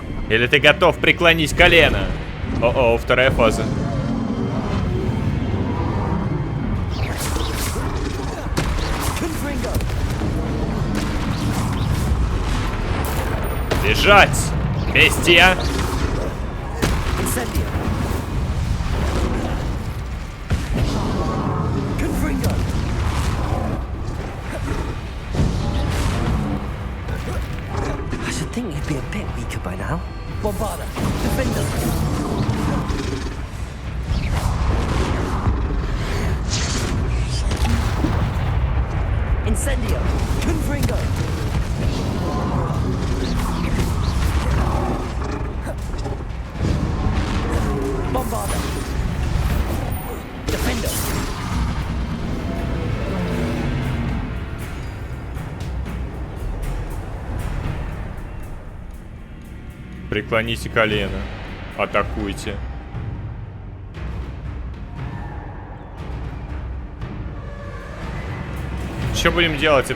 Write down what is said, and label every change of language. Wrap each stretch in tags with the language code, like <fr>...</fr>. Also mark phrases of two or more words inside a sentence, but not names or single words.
<ru>Или ты готов преклонить колено? О-о, вторая фаза. Бежать! Бестия!</ru> <en>I think you'd be a bit weaker by now.</en> <ru>Bombarda, defender. Incendio, Confringo. Bombarda, defender. Преклоните колено. Атакуйте. Что будем делать?</ru>